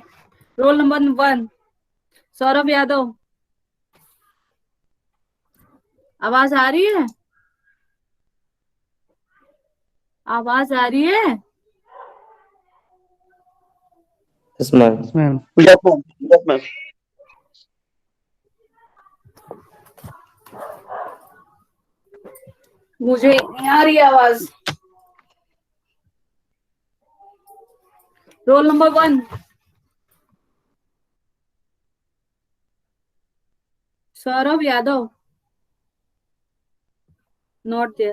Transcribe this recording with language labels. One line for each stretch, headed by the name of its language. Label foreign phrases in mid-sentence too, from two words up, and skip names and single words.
English: roll number
Hindi: 1 सौरभ यादव, आवाज आ रही है? आवाज आ रही है?
English: Yes, ma'am. Yes, ma'am. Yes, ma'am. Yes, ma'am.
Hindi: मुझे नहीं आ रही आवाज।
English: roll number
Hindi: 1 सौरभ यादव,
English: not there.